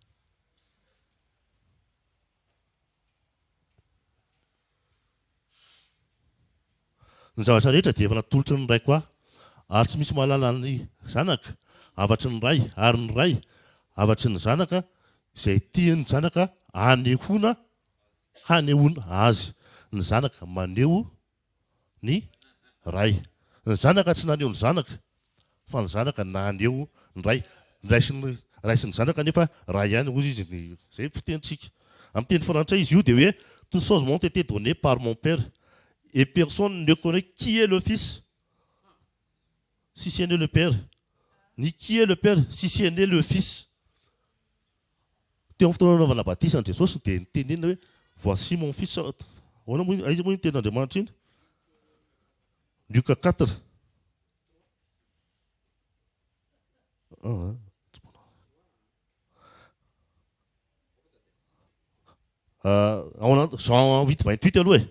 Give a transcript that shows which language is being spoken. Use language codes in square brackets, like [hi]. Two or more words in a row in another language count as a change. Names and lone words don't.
[mg] Ny zavatra rehetra dia efa natolotry ny ray koa ary tsy misy mahalala ny zanaka avatry ny ray ary ny ray avatry ny zanaka izay tiany zanaka hanehoana azy. Ny zanaka maneho ny ray. Ny zanaka tsy naneho ny zanaka fa ny zanaka naneho ny ray. Ny ray sy ny zanaka nefa ray ihany ozy izy. Zay fitentsika. Amin'ny teny frantsay izy io dia hoe [fr] toutes choses m'ont été données par mon père. Et personne ne connaît qui est le Fils, si ce n'est le Père. Ni qui est le Père, si ce n'est le Fils. [mg] Teo amin'ny fotoana nanaovana batisan'i Jesosy dia nitenena hoe [fr] voici mon fils. [mg] Aiza moa ny tenin'Andriamanitra iny? Luka 4. Jean 8:28 aloha e.